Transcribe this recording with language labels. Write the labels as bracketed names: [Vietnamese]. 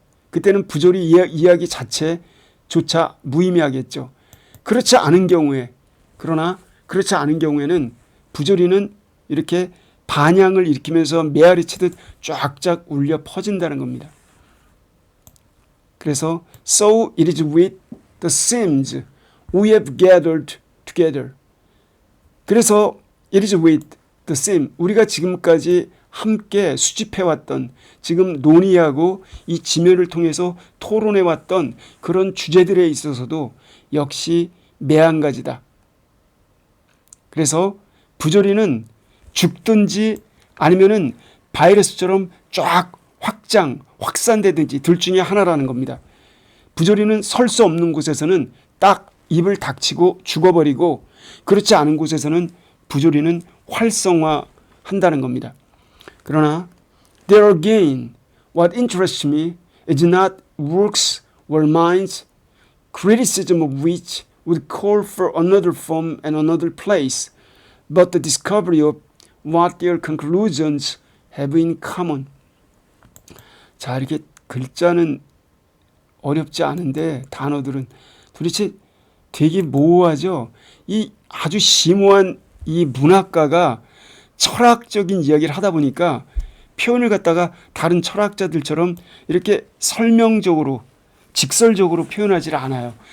[Korean] 그때는 부조리 이야기 자체조차 무의미하겠죠. 그렇지 않은 경우에, 그러나 그렇지 않은 경우에는 부조리는 이렇게 반향을 일으키면서 메아리 치듯 쫙쫙 울려 퍼진다는 겁니다. 그래서 [English] so it is with the sins we have gathered together. [Korean] 그래서 [English] it is with the same, [Korean] 우리가 지금까지 함께 수집해왔던, 지금 논의하고 이 지면을 통해서 토론해왔던 그런 주제들에 있어서도 역시 매한가지다. 그래서 부조리는 죽든지 아니면은 바이러스처럼 쫙 확산되든지 둘 중에 하나라는 겁니다. 부조리는 설 수 없는 곳에서는 딱 입을 닥치고 죽어버리고, 그렇지 않은 곳에서는 부조리는 활성화한다는 겁니다. 그러나 [English] there again, what interests me is not works or minds, criticism of which would call for another form and another place, but the discovery of what their conclusions have in common. [Korean] 자, 이렇게 글자는 어렵지 않은데 단어들은 도대체 되게 모호하죠. 이 아주 심오한 이 문학가가 철학적인 이야기를 하다 보니까 표현을 갖다가 다른 철학자들처럼 이렇게 설명적으로 직설적으로 표현하지 않아요.